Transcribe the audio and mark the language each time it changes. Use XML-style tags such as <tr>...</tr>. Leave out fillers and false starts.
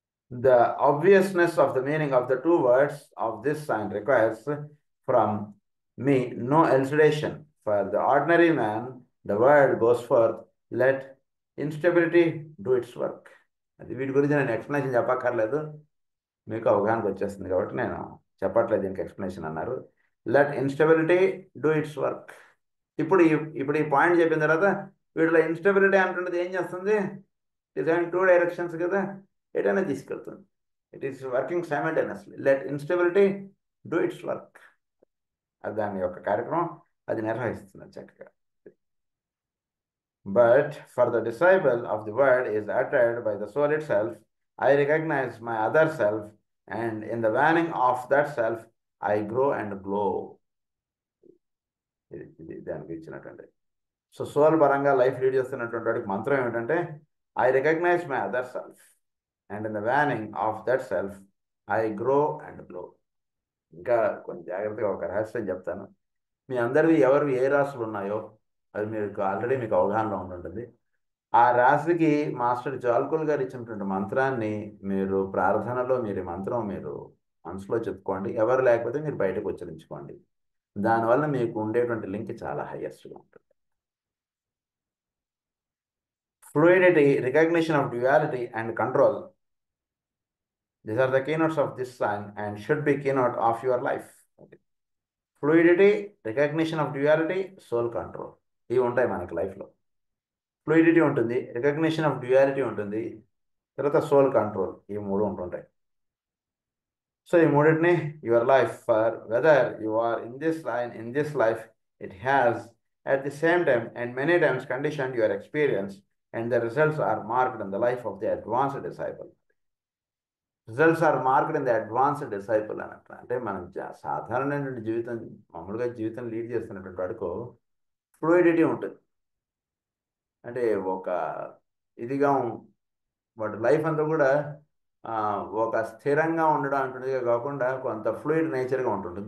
<en>The obviousness of the meaning of the two words of this sign requires from me no elucidation. For the ordinary man, the word goes forth, let instability do its work.</en> <te>అది వీటి గురించి నేను explanation చెప్పక్కర్లేదు, మీకు అవగాహనకు వచ్చేస్తుంది కాబట్టి నేను చెప్పట్లేదు దీనికి ఎక్స్ప్లెనేషన్ అన్నారు.</te> <en>Let instability do its work.</en> <te>ఇప్పుడు ఈ పాయింట్ చెప్పిన తర్వాత వీటిలో ఇన్స్టెబిలిటీ అంటున్నది ఏం చేస్తుంది,</te> <en>it is having 2 directions</en> <te>కదా, ఎటైనా తీసుకెళ్తుంది.</te> <en>It is working simultaneously. Let instability do its work.</en> <te>అది దాని యొక్క కార్యక్రమం అది నిర్వహిస్తుంది చక్కగా.</te> <en>But for the disciple of the word is uttered by the soul itself, I recognize my other self, and in the waning of that self, I grow and glow.</en> <te>ఇది దానికి ఇచ్చినటువంటి. సో సోల్ పరంగా life lead చేస్తున్నటువంటి వాడికి మంత్రం ఏమిటంటే</te> <en>I recognise my other self, and in the waning of that self I grow and glow.</en> <te>ఇంకా కొంచెం జాగ్రత్తగా ఒక రహస్యం చెప్తాను. మీ అందరివి ఎవరు ఏ రాశులు ఉన్నాయో అది మీకు ఆల్రెడీ మీకు అవగాహనలో ఉంటుంది. ఆ రాశికి మాస్టర్ జాల్కుల్ గారు ఇచ్చినటువంటి మంత్రాన్ని మీరు ప్రార్థనలో మీరు మంత్రం మీరు మనసులో చెప్పుకోండి, ఎవరు లేకపోతే మీరు బయటకు ఉచ్చరించుకోండి. దానివల్ల మీకు ఉండేటువంటి లింక్ చాలా హైయెస్ట్గా ఉంటుంది.</te> <en>Fluidity, recognition of duality and control. These are the keynotes of this sign and should be keynote of your life. Okay. Fluidity, recognition of duality, soul control.</en> <te>ఇవి ఉంటాయి మనకి లైఫ్లో. ఫ్లూయిడిటీ ఉంటుంది, రికగ్నిషన్ ఆఫ్ డ్యూయాలిటీ ఉంటుంది, తర్వాత soul control, ఈ మూడు ఉంటుంటాయి. సో ఈ మూడింటిని</te> <en>Your life for whether you are in this life it has at the same time and many times conditioned your experience, and the results are marked in the life of the advanced disciple. Results are marked in the advanced disciple</en> <te>అన్నట్టు. అంటే మనం సాధారణమైనటువంటి జీవితం మామూలుగా జీవితం lead చేస్తున్నటువంటి వాడికి fluidity ఉంటుంది. అంటే ఒక ఇదిగా వాటి లైఫ్ అంతా కూడా ఒక స్థిరంగా ఉండడం అంటున్నదిగా కాకుండా కొంత ఫ్లూయిడ్ నేచర్గా ఉంటుంది.</te>